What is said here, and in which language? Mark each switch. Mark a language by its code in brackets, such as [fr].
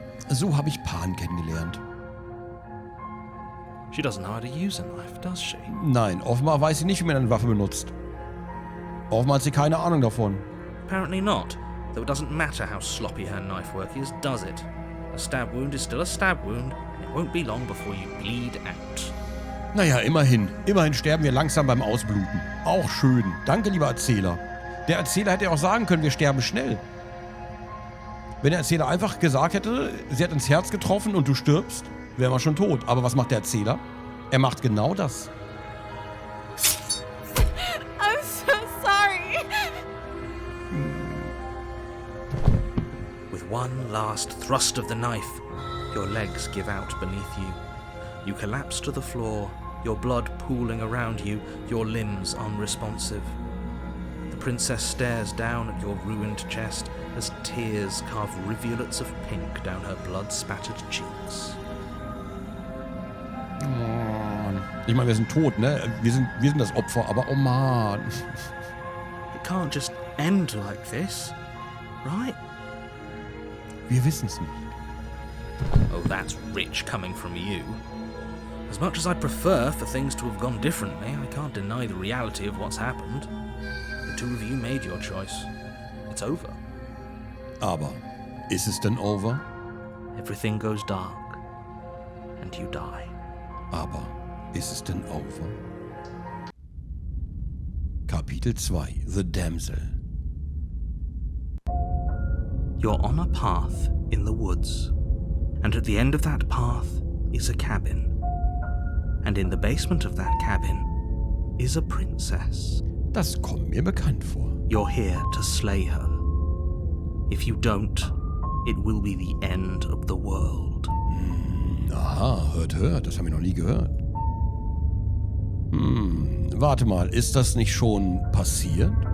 [de] So habe ich Pan kennengelernt. [en] She doesn't know how to use a knife, does she? [de] Nein, offenbar weiß sie nicht, wie man eine Waffe benutzt. Offenbar hat sie keine Ahnung davon. [en] Apparently not, though it doesn't matter how sloppy her knife work is, does it? A stab wound is still a stab wound, and it won't be long before you bleed out. [de] Naja, immerhin. Immerhin sterben wir langsam beim Ausbluten. Auch schön. Danke, lieber Erzähler. Der Erzähler hätte auch sagen können, wir sterben schnell. Wenn der Erzähler einfach gesagt hätte, sie hat ins Herz getroffen und du stirbst, wären wir schon tot. Aber was macht der Erzähler? Er macht genau das. [en] I'm so sorry. With one last thrust of the knife, your legs give out beneath you. You collapse to the floor, your blood pooling around you, your limbs unresponsive. The princess stares down at your ruined chest as tears carve rivulets of pink down her blood-spattered cheeks. [de] Oh Mann. Ich meine, wir sind tot, ne? Wir sind das Opfer, aber oh Mann. [en] It can't just end like this, right? [de] Wir wissen's nicht. [en] Oh, that's rich coming from you. As much as I'd prefer for things to have gone differently, I can't deny the reality of what's happened. The two of you made your choice. It's over. [de] Aber ist es denn over? [en] Everything goes dark, and you die. [de] Aber ist es denn over? [en] Kapitel 2: The Damsel. You're on a path in the woods, and at the end of that path is a cabin. And in the basement of that cabin is a princess. [de] Das kommt mir bekannt vor. [en] You're here to slay her. If you don't, it will be the end of the world. [de] Aha, hört, das haben wir noch nie gehört. Warte mal, ist das nicht schon passiert?